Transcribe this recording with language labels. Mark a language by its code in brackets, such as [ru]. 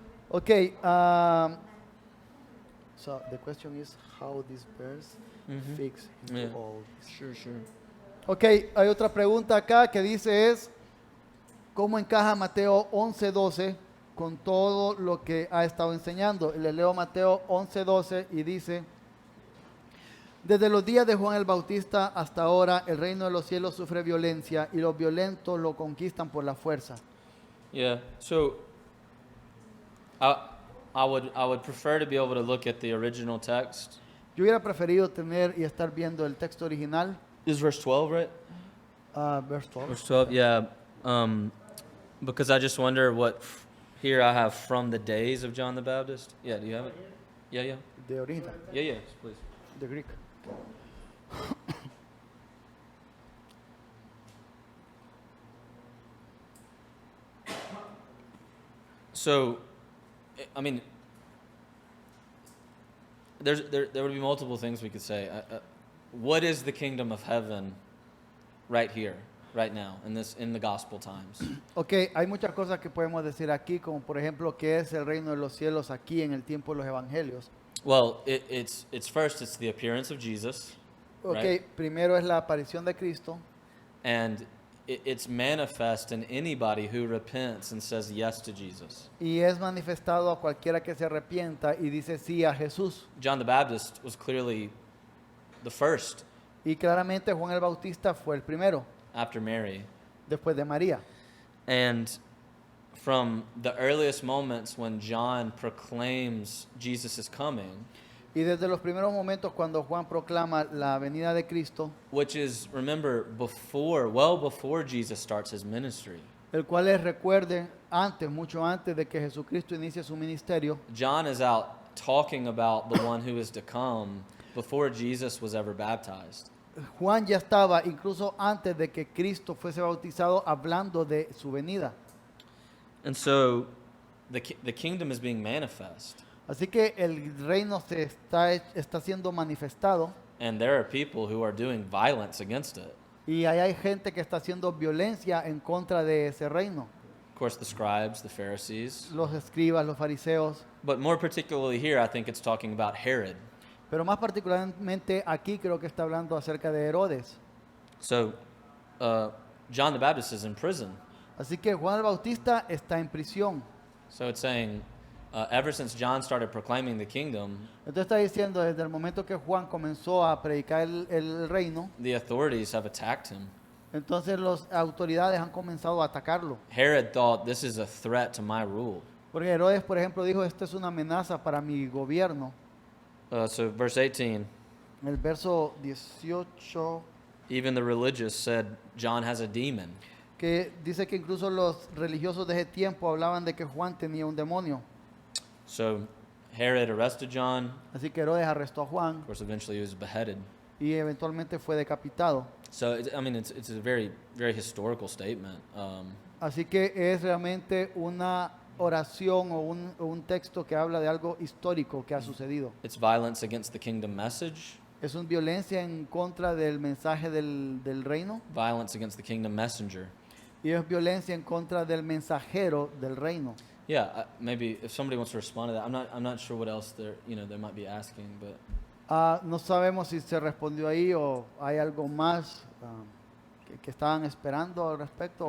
[en] Okay, so the question is how this verse Mhm. fits into Yeah. all this. Sure. [es] Ok, hay otra pregunta acá que dice es, ¿cómo encaja Mateo 11:12 con todo lo que ha estado enseñando? Le leo Mateo 11:12 y dice, desde los días de Juan el Bautista hasta ahora el reino de los cielos sufre violencia y los violentos lo conquistan por la fuerza. [en] Yeah. So I would prefer to be able to look at the original text. [es] Yo hubiera preferido tener y estar viendo el texto original, [en] Is verse 12 right? verse 12. Verse 12, yeah. Because I just wonder what here I have from the days of John the Baptist. Yeah, do you have it? Yeah. The original, Yeah, please. the Greek. So, I mean, there would be multiple things we could say. What is the kingdom of heaven right here, right now, in the gospel times? [es] Ok, hay muchas cosas que podemos decir aquí, como por ejemplo, ¿qué es el reino de los cielos aquí en el tiempo de los evangelios? [en] Well, it's the appearance of Jesus, [es] Ok, [en] Right. [es] primero es la aparición de Cristo [en] and it's manifest in anybody who repents and says yes to Jesus. [es] y es manifestado a cualquiera que se arrepienta y dice sí a Jesús. [en] John the Baptist was clearly the first [es] Y claramente Juan el Bautista fue el primero, [en] after Mary. [es] después de María. [en] And from the earliest moments when John proclaims Jesus is coming, [es] Y desde los primeros momentos cuando Juan proclama la venida de Cristo, [en] which is, remember, well before Jesus starts his ministry, [es] el cual es, recuerden, antes, mucho antes de que Jesucristo inicie su ministerio, [en] John is out talking about the one who is to come before Jesus was ever baptized. [es] Juan ya estaba, incluso antes de que Cristo fuese bautizado, hablando de su venida. [en] And so the kingdom is being manifest. [es] Así que el reino se está siendo manifestado [en] And there are people who are doing violence against it. [es] y ahí hay gente que está haciendo violencia en contra de ese reino. [en] Of course, the scribes, the Pharisees. [es] Los escribas, los fariseos, [en] But more particularly here, I think it's talking about Herod. [es] pero más particularmente aquí creo que está hablando acerca de Herodes. [en] So, John the Baptist is in prison. [es] Así que Juan el Bautista está en prisión. [en] So it's saying, ever since John started proclaiming the kingdom, [es] Entonces está diciendo, desde el momento que Juan comenzó a predicar el reino, [en] the authorities have attacked him. [es] entonces las autoridades han comenzado a atacarlo. [en] Herod thought, this is a threat to my rule. [es] Porque Herodes, por ejemplo, dijo, esto es una amenaza para mi gobierno. [en] So verse 18, [es] En el verso 18, [en] even the religious said, John has a demon. [es] que dice que incluso los religiosos de ese tiempo hablaban de que Juan tenía un demonio. [en] So Herod arrested John. [es] Así que Herodes arrestó a Juan [en] Of course, eventually he was beheaded. [es] y eventualmente fue decapitado. [en] So, it's a very, very historical statement. [es] Así que es realmente una oración o un texto que habla de algo histórico que ha sucedido. [en] It's violence against the kingdom message, [es] Es una violencia en contra del mensaje del reino [en] violence against the kingdom messenger. [es] y es violencia en contra del mensajero del reino. [en] Yeah, maybe if somebody wants to respond to that, I'm not sure what else they might be asking, but [es] No sabemos si se respondió ahí o hay algo más que estaban esperando al respecto o